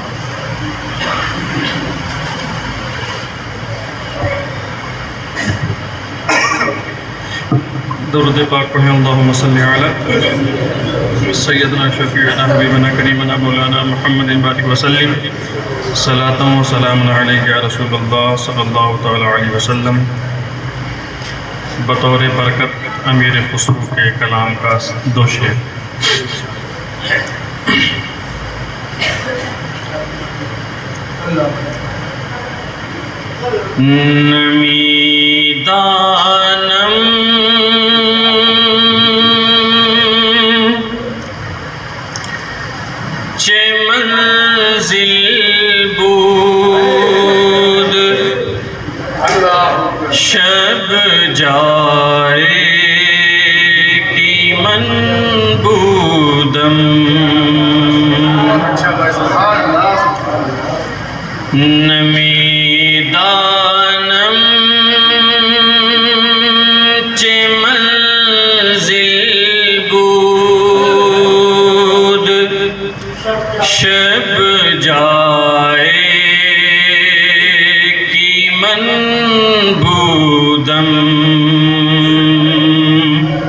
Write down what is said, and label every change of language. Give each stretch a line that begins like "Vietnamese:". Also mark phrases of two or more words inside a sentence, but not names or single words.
Urdu: درود پاک پڑھیں،
Arabic: اللہم صلی علی سیدنا شفیعنا حبیبنا کریمنا مولانا محمد بارک وسلم، صلاۃ و سلام علیک یا رسول اللہ صلی اللہ تعالی علیہ وسلم۔
Urdu: بطور برکت امیر خسرو کے کلام کا دو شعر۔
Persian: نمی دانم چه منزل بود شب جائے کی من بودم، نمی دانم چه منزل بود شب جائے کی من بودم،